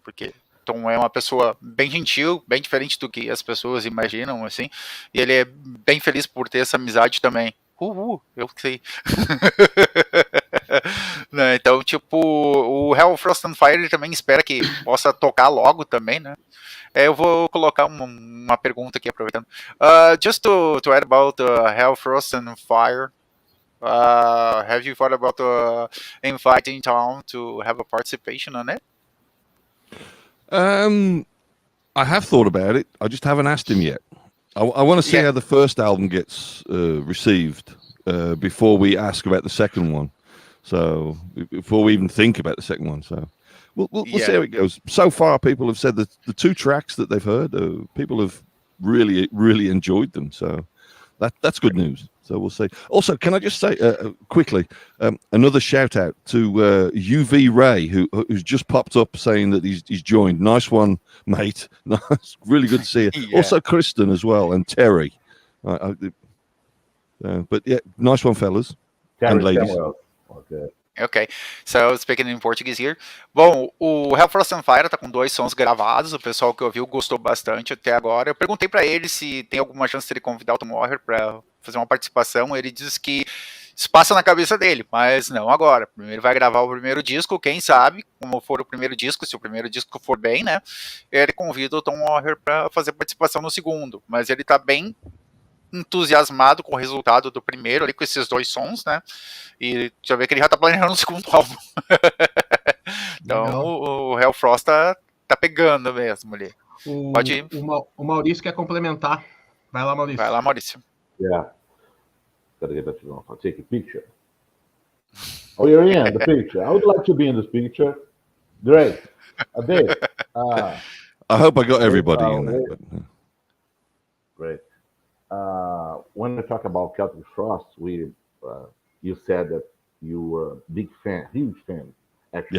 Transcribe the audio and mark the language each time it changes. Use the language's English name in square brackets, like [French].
[Portuguese] Porque Tom é uma pessoa bem gentil, bem diferente do que as pessoas imaginam, assim, e ele é bem feliz por ter essa amizade também. Eu sei. Né, então, tipo, o Hellfrost and Fire ele também espera que possa tocar logo também, né? Eu vou colocar uma pergunta aqui, aproveitando. [English] Just to add about Hellfrost and Fire, have you thought about inviting Tom to have a participation on it? I have thought about it. I just haven't asked him yet. I want to see how the first album gets received before we ask about the second one. So before we even think about the second one, so we'll see how it goes. So far, people have said that the two tracks that they've heard, people have really enjoyed them. So that's good news. So we'll see. Also, can I just say quickly another shout out to UV Ray, who's just popped up saying that he's joined. Nice one, mate. Nice, really good to see you. Yeah. Also, Kristen as well and Terry. But yeah, nice one, fellas and ladies. Ok, so speaking in Portuguese here. [Portuguese] Bom, o Hellfrost and Fire tá com 2 sons gravados, o pessoal que ouviu gostou bastante até agora. Eu perguntei pra ele se tem alguma chance de ele convidar o Tom Warrior pra fazer uma participação, ele diz que isso passa na cabeça dele, mas não agora. Primeiro vai gravar o primeiro disco, quem sabe, como for o primeiro disco, se o primeiro disco for bem, né, ele convida o Tom Warrior pra fazer participação no segundo, mas ele tá bem entusiasmado com o resultado do primeiro ali, com esses 2 sons, né? E já vê que ele já tá planejando o segundo álbum. Então o Hellfrost tá pegando mesmo ali. Pode ir. O Maurício quer complementar. Vai lá, Maurício. Vai lá, Maurício. [English] Yeah. Gotta get that to take a picture. Oh, you're in the picture. I would like to be in this picture. Great. Dave. I hope I got everybody in there. But, Great. When we talk about Celtic Frost, you said that you were a big fan, huge fan, actually.